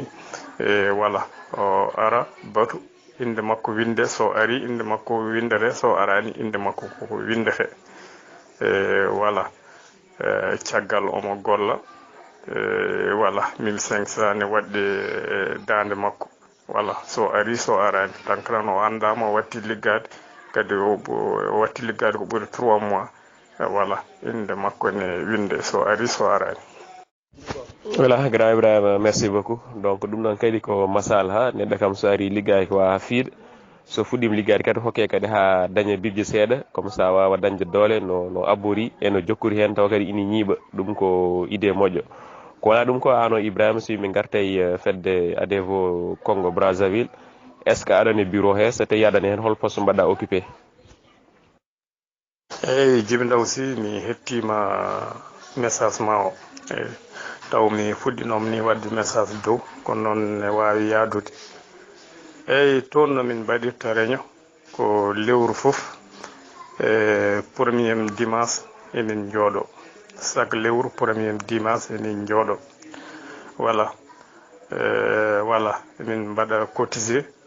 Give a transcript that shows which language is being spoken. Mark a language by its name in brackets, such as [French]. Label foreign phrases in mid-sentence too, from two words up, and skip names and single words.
[Fula] voilà o ara batu inde makko winde so ari inde makko windere so arani inde makko koko windete voilà caggal omo golla voilà 1500 ne wadde dande makko voilà so ari so arani tankran o andama o watti liggade kadi o watti liggade ko ɓuri 3 mois voilà inde makko ne winde so ari so arani. voilà grand Ibrahima [French] merci beaucoup donc [Fula] ɗum noon kadi ko masalaha neɗɗo kam so ari liggaki ko ha fiiɗa so fuɗɗima liggade kadi hokke kadi ha daña bibje seeɗa [French] comme ça [Fula] wawa dañde doole no abbori e no jokkori hen taw kadi ina ñiiɓa ɗum ko idée moƴƴo ko wona ɗum ko an o Ibrahima so yimɓe gartay fedde ADEVO Congo Brazzaville [French] est ce que [Fula] aɗane bureau he so tawi aɗane hen hol poste mbaɗɗa occupé? eyyi Djiby Ndaw si mi hettima message ma o eyyi taw mi fuɗɗinoma ni wadde message dow kono noon ne wawi yaadude eyyi toon nomin mbaɗirta réunion ko lewru foof [French] premier dimanche [Fula] emin jooɗo chaque lewru [French] premier dimanche [Fula] emin jooɗo voilà voilà emin mbaɗa cotisé